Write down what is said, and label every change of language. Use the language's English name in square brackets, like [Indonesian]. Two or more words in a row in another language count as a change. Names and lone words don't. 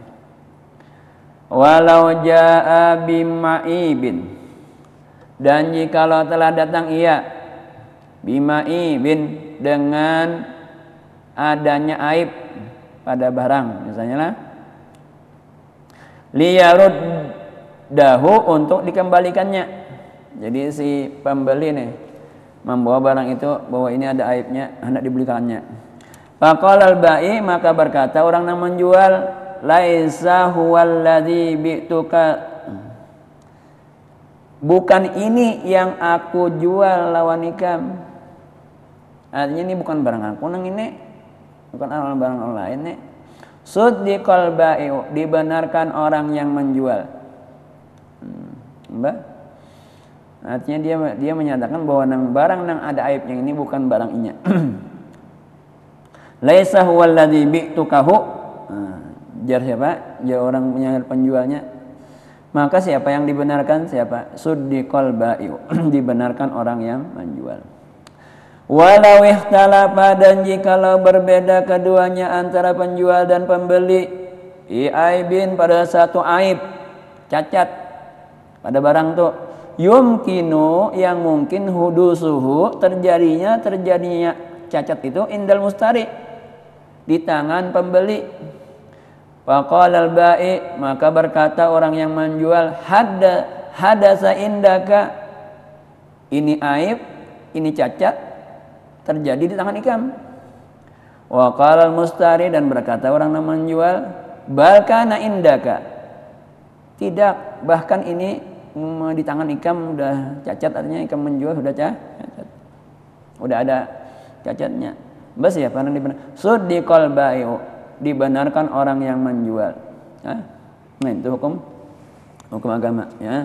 [Arabic] Walau jaa bima'ibin, [Indonesian] dan jikalau telah datang ia bima'ibin, dengan adanya aib pada barang, misalnya lah, liyaruddahu, untuk dikembalikannya. Jadi si pembeli nih membawa barang itu bahwa ini ada aibnya, hendak dibelikannya. [Arabic] Faqala al-bai, [Indonesian] maka berkata orang yang menjual, [Arabic] laisa huwallazi bi'tuka, [Banjar] bukan ini yang aku jual lawan ikam. Artinya ini bukan barang aku nang ini, bukan barang orang lain nih. [Arabic] Suddiqal bai'u, [Indonesian] dibenarkan orang yang menjual. [Banjar] Mbak, artinya dia menyatakan bahwa nang barang nang ada aibnya ini bukan barang inya. [Arabic] Laisa huwallazi bi'tukahu, [Banjar] jar siapa? Jar orang punya penjualnya. Maka siapa yang dibenarkan? [Arabic] Siapa? Suddiqal bai'u, [Indonesian] dibenarkan orang yang menjual. [Arabic] Walau ikhtalafa, [Indonesian] dan jikalau berbeda keduanya antara penjual dan pembeli, aibin, pada satu aib, cacat pada barang itu, yumkinu, yang mungkin, hudusuhu, terjadinya cacat itu, [Arabic] indal mustari, [Indonesian] di tangan pembeli. [Arabic] Faqala al-bai, [Banjar] maka berkata orang yang menjual, [Arabic] hadasa indaka, [Banjar] ini aib, ini cacat, terjadi di tangan ikam. [Arabic] Wa qala al-mustari, [Indonesian] dan berkata orang yang menjual, [Arabic] bal kana indaka, [Banjar] tidak, bahkan ini di tangan ikam sudah cacat, artinya ikam menjual sudah cacat, sudah ada cacatnya. [Indonesian] Bas ya, karena [Arabic] suddiqal bai'u, [Indonesian] dibenarkan orang yang menjual. Nah, itu hukum agama ya.